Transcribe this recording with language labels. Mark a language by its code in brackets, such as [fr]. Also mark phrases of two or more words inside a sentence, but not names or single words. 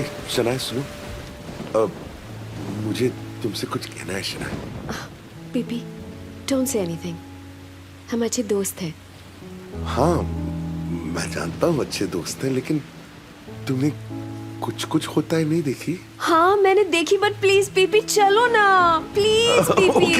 [hi] नहीं शनाया सुनो, मुझे तुमसे कुछ कहना है शनाया। पीपी, [en] don't say anything. [hi] हम अच्छे दोस्त हैं। हाँ मैं जानता हूँ अच्छे दोस्त हैं, लेकिन तुमने कुछ कुछ होता है नहीं देखी? हाँ मैंने देखी, [en] but please [hi] पीपी चलो ना, प्लीज पीपी।